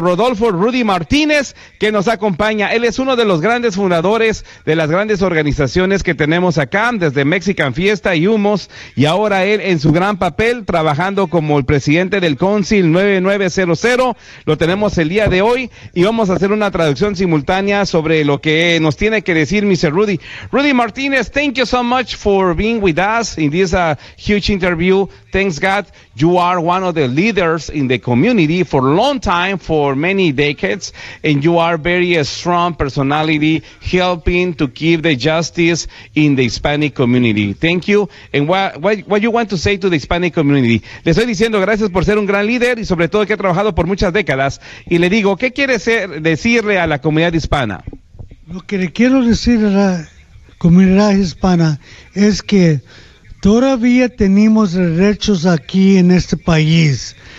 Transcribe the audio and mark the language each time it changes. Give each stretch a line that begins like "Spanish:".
Spanish: Rodolfo Rudy Martínez, que nos acompaña. Él es uno de los grandes fundadores de las grandes organizaciones que tenemos acá, desde Mexican Fiesta y Humos, y ahora él en su gran papel, trabajando como el presidente del Council 9900, lo tenemos el día de hoy, y vamos a hacer una traducción simultánea sobre lo que nos tiene que decir Mr. Rudy.
English: Rudy Martínez, thank you so much for being with us in this huge interview. Thanks God, you are one of the leaders in the community for a long time, for many decades, and you are very strong personality helping to keep the justice in the Hispanic community. Thank you. And what you want to say to the Hispanic community?
Spanish: Le estoy diciendo gracias por ser un gran líder y sobre todo que ha trabajado por muchas décadas. Y le digo, ¿qué quiere decirle a la comunidad hispana? Lo que le quiero decir a la comunidad hispana es que todavía tenemos derechos aquí en este país.